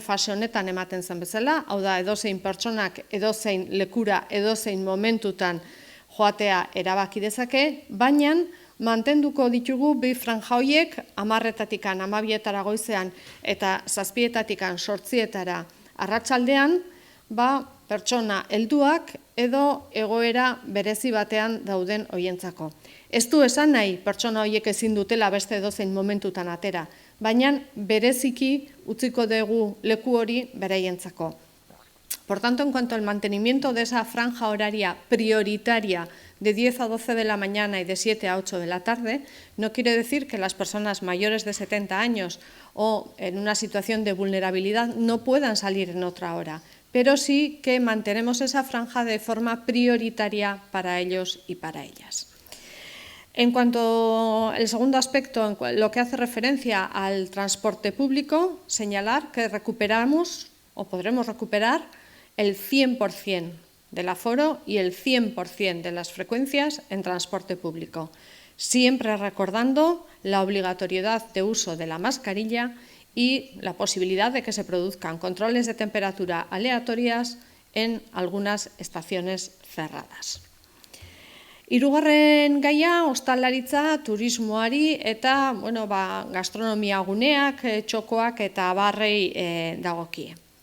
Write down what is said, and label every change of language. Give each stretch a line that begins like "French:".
Basque: fase honetan ematen zen bezala, hau da edozein pertsonak edozein lekura edozein momentutan joatea erabaki dezake, baina mantenduko ditugu 2 franja horiek 10:00-atikan 12:00 goizean eta 7:00-atikan 8:00 arratsaldean, pertsona helduak edo egoera berezi batean dauden hoientzako. Ez du esan nahi pertsona horiek ezin dutela beste edozein momentutan atera, baina bereziki utziko dugu leku hori beraientzako.
Spanish: Por tanto, en cuanto al mantenimiento de esa franja horaria prioritaria de 10 a 12 de la mañana y de 7 a 8 de la tarde, no quiere decir que las personas mayores de 70 años o en una situación de vulnerabilidad no puedan salir en otra hora, pero sí que mantenemos esa franja de forma prioritaria para ellos y para ellas. En cuanto al segundo aspecto, en lo que hace referencia al transporte público, señalar que recuperamos o podremos recuperar el 100% del aforo y el 100% de las frecuencias en transporte público, siempre recordando la obligatoriedad de uso de la mascarilla y la posibilidad de que se produzcan controles de temperatura aleatorias en algunas estaciones cerradas.
Basque: Hirugarren gaia, ostalaritza, turismoari eta gastronomia guneak, txokoak eta abarrei dagokie.